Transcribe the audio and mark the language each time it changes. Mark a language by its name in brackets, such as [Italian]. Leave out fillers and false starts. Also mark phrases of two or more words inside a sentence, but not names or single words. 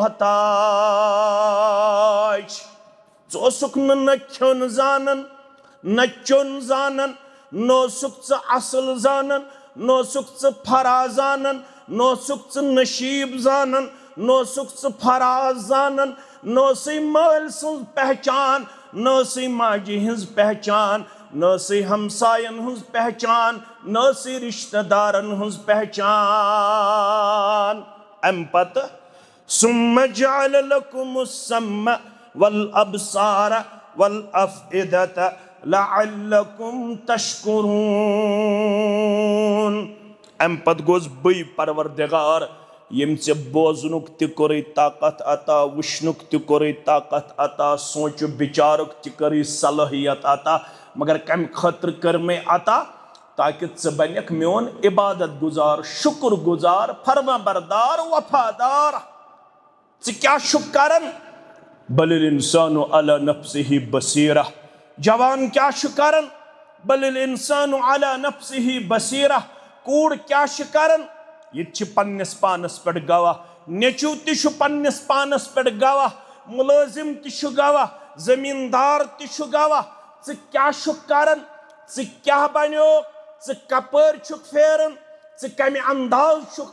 [Kashmiri] محتاج ژٕ اوسُکھ نہ کھیوٚن زانان نہ چیوٚن زانان نہ اوسُکھ ژٕ اصل زانان نہ اوسُکھ ژٕ فراز زانان نہ اوسُکھ ژٕ نصیٖب زانان نہ اوسُکھ ژٕ فراز زانان نہ اوسُے مٲلۍ سٕنٛز پہچان نہ ٲسٕے ماجہِ ہِنٛز پہچان نہ ٲسٕے ہمساین ہٕنٛز پہچان نہ ٲسٕے رشتہٕ دارن ہٕنٛز پہچان امہِ پتہٕ [Arabic] ثُمَّ جَعَلَ لَكُمُ السَّمْعَ وَالْأَبْصَارَ وَالْأَفْئِدَةَ لَعَلَّكُمْ تَشْكُرُونَ [Kashmiri] امہِ پتہٕ گوٚوس بٕے پروردگار ییٚمۍ ژےٚ بوزنُک تہِ کوٚرُے طاقت عطا وٕچھنُک تہِ کوٚرُے طاقت عطا سونٛچہٕ بِچارُک تہِ کٔرٕے صلٲحیت عطا مگر کمہِ خٲطرٕ کٔر مےٚ عطا تاکہِ ژٕ بنکھ میون عبادت گُزار شُکر گُزار فرما بردار وفادار ژٕ کیٛاہ چھُکھ کران [Arabic] بل الانسان علی نفسہ بصیرہ [Kashmiri] جوان کیٛاہ چھُ کران [Arabic] بل الانسان علی نفسہ بصیرہ [Kashmiri] کوٗر کیٛاہ چھِ کران یہِ تہِ چھِ پننِس پانس پٮ۪ٹھ گواہ نیٚچوٗ تہِ چھُ پننِس پانس پٮ۪ٹھ گواہ مُلٲزِم تہِ چھُ گواہ زٔمیٖندار تہِ چھُ گواہ ژٕ کیٛاہ چھُکھ کران ژٕ کیٛاہ بنیوکھ ژٕ کپٲرۍ چھُکھ پھیران ژٕ کمہِ انداز چھُکھ